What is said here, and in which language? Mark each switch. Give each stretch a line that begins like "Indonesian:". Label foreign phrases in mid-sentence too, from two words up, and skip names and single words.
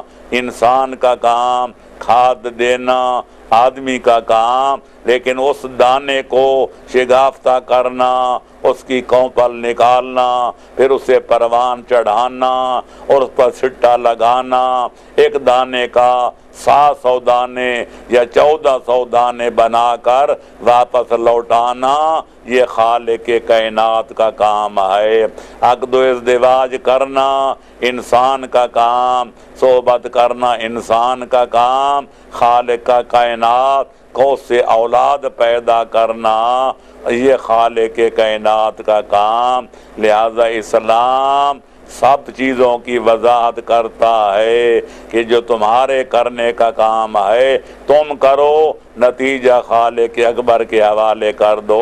Urdu: انسان کا کام، کھاد دینا آدمی کا کام، لیکن اس دانے کو شگافتہ کرنا، اس کی کونپل نکالنا، پھر اسے پروان چڑھانا اور اس پر سٹا لگانا، ایک دانے کا 700 دانے یا 1400 دانے بنا کر واپس لوٹانا، یہ خالق کائنات کا کام ہے۔ عقد و ازدواج کرنا انسان کا کام، صحبت کرنا انسان کا کام، خالق کا کائنات کو سے اولاد پیدا کرنا یہ خالق کائنات کا کام۔ لہذا اسلام سب چیزوں کی وضاحت کرتا ہے کہ جو تمہارے کرنے کا کام ہے تم کرو، نتیجہ خالق اکبر کے حوالے کر دو۔